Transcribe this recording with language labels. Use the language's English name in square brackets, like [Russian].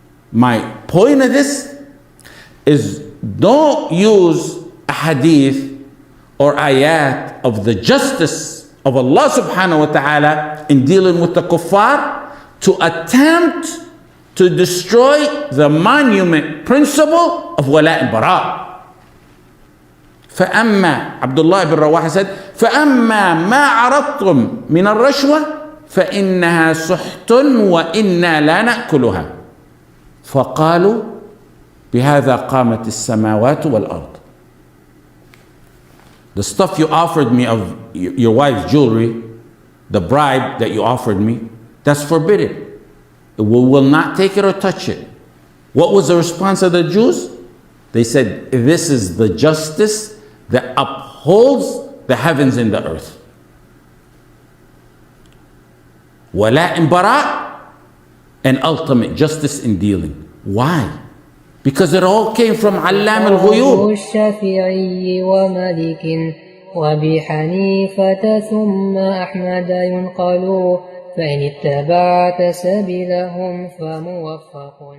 [English] My point of this is, don't use a hadith or ayat of the justice of Allah subhanahu wa ta'ala in dealing with the kuffar to attempt to destroy the monument principle of Walaa and Baraa. [Arabic] فأما Abdullah ibn Rawaha said, فأما ما عرضتم من الرشوة فإنها سحت وإنا لا نأكلها. فقالوا بهذا قامت السماوات والأرض. [English] The stuff you offered me of your wife's jewelry, the bribe that you offered me, that's forbidden. We will not take it or touch it. What was the response of the Jews? They said, this is the justice that upholds the heavens and the earth. Walaa and Baraa, and ultimate justice in dealing. Why? Because it all came from Allam al-Ghuyub. [Arabic] الشافعي ومالك وبحنيفة ثم أحمد ينقل فإن اتبعت سبيلهم فموفق.